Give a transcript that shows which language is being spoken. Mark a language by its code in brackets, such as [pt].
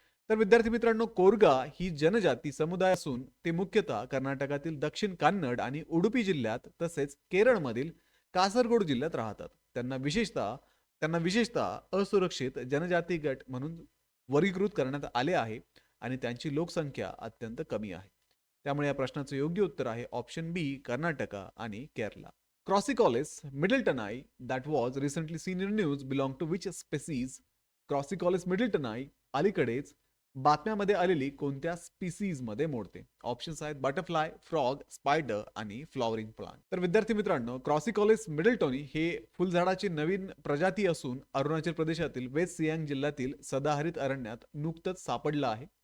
[mr] तर विद्यार्थी मित्रांनो, कोरगा ही जनजाती समुदाय असून ते मुख्यतः कर्नाटकातील दक्षिण कन्नड आणि उडुपी जिल्ह्यात तसेच केरळमधील कासरगोड जिल्ह्यात राहतात. त्यांना विशेषतः असुरक्षित जनजाती गट म्हणून वर्गीकृत करण्यात आले आहे आणि त्यांची लोकसंख्या अत्यंत कमी आहे. त्यामुळे या प्रश्नाचं योग्य उत्तर आहे ऑप्शन बी, कर्नाटका आणि Kerala. [en] क्रॉसिकॉलिस मिडलटनाई that was recently seen in news belong to which species. [mr] क्रॉसिकॉलिस मिडलटनाई अलीकडेच बातम्यामध्ये आलेली कोणत्या स्पीसीज मध्ये मोडते? ऑप्शन्स आहेत बटरफ्लाय, फ्रॉग, स्पायडर आणि फ्लॉवरिंग प्लांट. तर विद्यार्थी मित्रांनो, क्रॉसिकॉलिस मिडलटोनी हे फुलझाडाची नवीन प्रजाती असून अरुणाचल प्रदेशातील वेस्ट सियांग जिल्ह्यातील सदाहरित अरण्यात नुकतंच सापडला आहे.